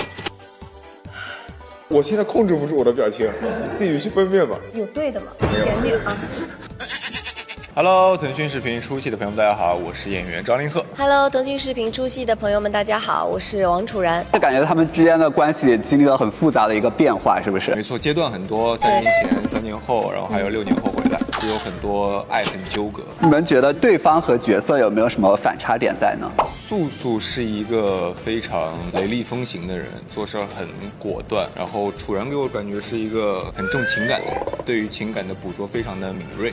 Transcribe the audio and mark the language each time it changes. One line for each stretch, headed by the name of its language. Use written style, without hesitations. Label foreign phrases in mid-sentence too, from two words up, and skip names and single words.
Chinese: 我现在控制不住我的表情，你自己去分辨吧。有对的吗？没有点啊。 Hello， 腾讯视频出戏的朋友们，大家好，我是演员张凌赫。 Hello， 腾讯视频出戏的朋友们，大家好，我是王楚然。就感觉他们之间的關係經歷了很複雜的一個變化，是不是？沒錯，階段很多，3年前、3年後，然後還有6年後回來，是有很多愛恨糾葛。你們覺得對方和角色有沒有什麼反差點在呢？素素是一個非常雷厲風行的人，做事很果斷，然後楚然給我感覺是一個很重情感的人，對於情感的捕捉非常的敏銳。